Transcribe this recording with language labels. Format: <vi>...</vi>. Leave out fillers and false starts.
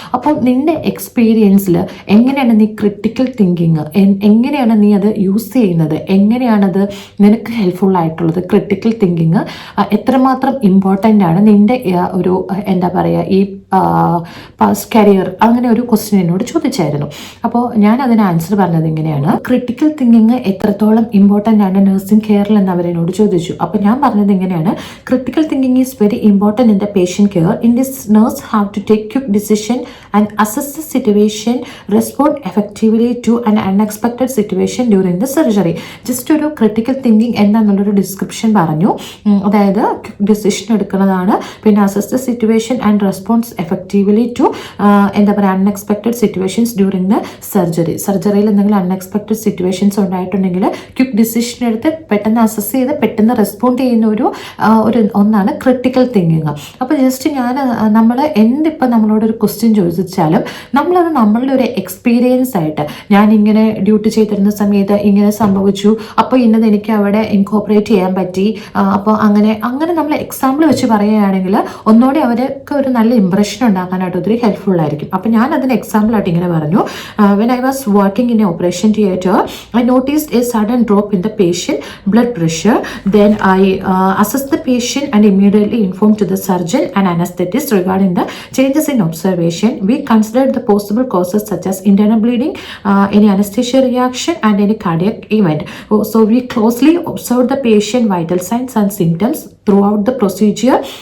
<ml>അപ്പോൾ നിൻ്റെ എക്സ്പീരിയൻസിൽ എങ്ങനെയാണ് നീ ക്രിട്ടിക്കൽ തിങ്കിങ് എങ്ങനെയാണ് നീ അത് യൂസ് ചെയ്യുന്നത്, എങ്ങനെയാണത് നിനക്ക് ഹെൽപ്ഫുൾ ആയിട്ടുള്ളത്, ക്രിട്ടിക്കൽ തിങ്കിങ് എത്രമാത്രം ഇമ്പോർട്ടൻ്റ് ആണ് നിൻ്റെ ഒരു എന്താ പറയുക ഈ പാസ്റ്റ് കരിയർ, അങ്ങനെ ഒരു ക്വസ്റ്റ്യൻ എന്നോട് ചോദിച്ചായിരുന്നു. അപ്പോൾ ഞാൻ അതിന് ആൻസർ പറഞ്ഞത് ഇങ്ങനെയാണ്, ക്രിട്ടിക്കൽ തിങ്കിങ് എത്രത്തോളം ഇമ്പോർട്ടൻ്റ് ആണ് നഴ്സിംഗ് കെയറിൽ എന്ന് അവരെന്നോട് ചോദിച്ചു. അപ്പോൾ ഞാൻ പറഞ്ഞത് ഇങ്ങനെയാണ്,</ml> <en>Critical thinking is very important in the patient care. In this nurse have to take quick decision and assess the situation, respond effectively to an unexpected situation during the surgery.</en> <ml>Just ഒരു critical thinking എന്താണെന്നുള്ളൊരു description പറഞ്ഞു. അതായത് quick decision എടുക്കുന്നതാണ്, പിന്നെ</ml> <en>Assess the situation and response effectively to എന്താ പറയുക unexpected situations during the surgery.</en> <ml>സർജറിയിൽ എന്തെങ്കിലും unexpected situations ഉണ്ടായിട്ടുണ്ടെങ്കിൽ quick decision എടുത്ത് പെട്ടെന്ന് അസസ് ചെയ്ത് പെട്ടെന്ന് റെസ്പോണ്ട് ചെയ്യുന്ന ഒരു ഒന്നാണ് ക്രിട്ടിക്കൽ തിങ്കിങ്. അപ്പോൾ ജസ്റ്റ് നമ്മൾ എന്തിപ്പോൾ നമ്മളോടൊരു ക്വസ്റ്റ്യൻ ചോദിച്ചാലും നമ്മളത് നമ്മളുടെ ഒരു എക്സ്പീരിയൻസ് ആയിട്ട്, ഞാനിങ്ങനെ ഡ്യൂട്ടി ചെയ്തിരുന്ന സമയത്ത് ഇങ്ങനെ സംഭവിച്ചു, അപ്പോൾ ഇന്നത് എനിക്ക് അവിടെ ഇൻകോപ്പറേറ്റ് ചെയ്യാൻ പറ്റി, അപ്പോൾ അങ്ങനെ നമ്മൾ എക്സാമ്പിൾ വെച്ച് പറയുകയാണെങ്കിൽ ഒന്നുകൂടി അവർക്ക് ഒരു നല്ല ഇംപ്രഷൻ ഉണ്ടാക്കാനായിട്ട് ഒത്തിരി ഹെൽപ്ഫുൾ ആയിരിക്കും. അപ്പോൾ ഞാൻ അതിന് എക്സാമ്പിളായിട്ട് ഇങ്ങനെ പറഞ്ഞു,</ml> <en>When I was working in a operation theatre I noticed a sudden drop in the patient blood pressure. Then I assessed the patient and immediately informed to the surgeon and anesthetist regarding the changes in observation. We considered the possible causes such as internal bleeding, any anesthesia reaction and any cardiac event. So we closely observed the patient vital signs and symptoms throughout the procedure.</en>